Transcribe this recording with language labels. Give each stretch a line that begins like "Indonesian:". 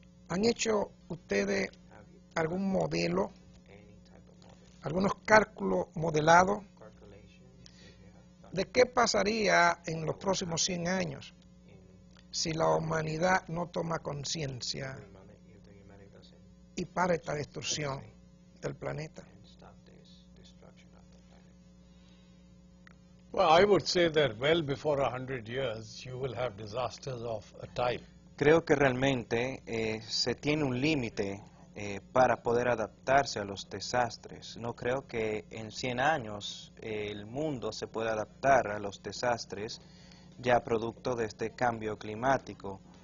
Spanish: ¿Han hecho ustedes algún modelo, algunos cálculos modelados de qué pasaría en los próximos 100 años si la humanidad no toma conciencia y para esta destrucción del planeta?
English: Well, I would say that well before 100 years, you will have disasters of a type.
Spanish: Creo que realmente se tiene un límite para poder adaptarse a los desastres. No creo que en 100 años el mundo se pueda adaptar a los desastres ya producto de este cambio climático.